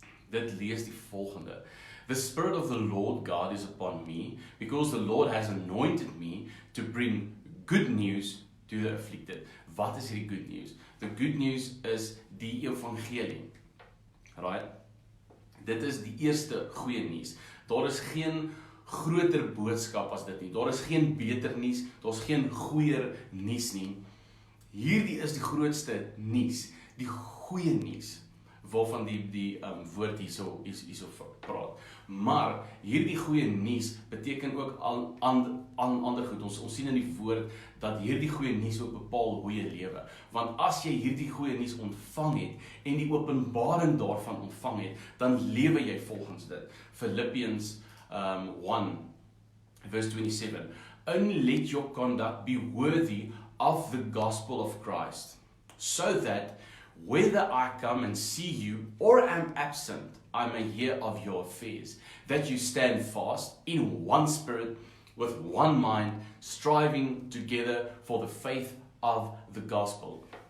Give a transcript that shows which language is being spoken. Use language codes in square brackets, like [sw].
[af] Dit lees die volgende: [en] The Spirit of the Lord God is upon me, because the Lord has anointed me to bring good news to the afflicted. [af] Wat is hierdie [en] good news? The good news is [af] die evangelie. [en] Right? [af] Dit is die eerste goeie nuus. Daar is geen groter boodskap as dit nie. Daar is geen beter nuus, daar is geen goeier nuus nie. Hierdie is die grootste nuus, die goeie nuus, waarvan die woord hierso praat. Maar hierdie goeie nuus beteken ook ander goed. Ons sien in die woord dat hierdie goeie nuus ook bepaal hoe jy lewe. Want as jy hierdie goeie nuus ontvang het en die openbaring daarvan ontvang het, dan lewe jy volgens dit. [en] Philippians 1 verse 27. Only let your conduct be worthy of the gospel of Christ, so that whether I come and see you or am absent, I may hear of your affairs, that you stand fast in one spirit, with one mind, striving together for the faith of the gospel.